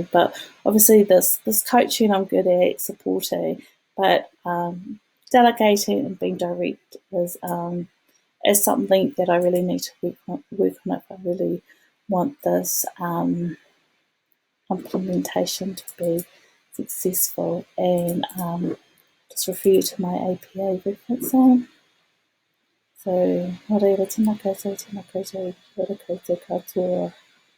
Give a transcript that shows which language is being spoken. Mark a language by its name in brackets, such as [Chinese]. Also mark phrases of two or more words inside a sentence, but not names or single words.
[English] But obviously this coaching I'm good at, supporting, but delegating and being direct is something that I really need to work on if I really want this implementation to be successful. And just refer you to my APA referencing. So, [Māori] nō reira, tēnā koutou, kia ora koutou katoa.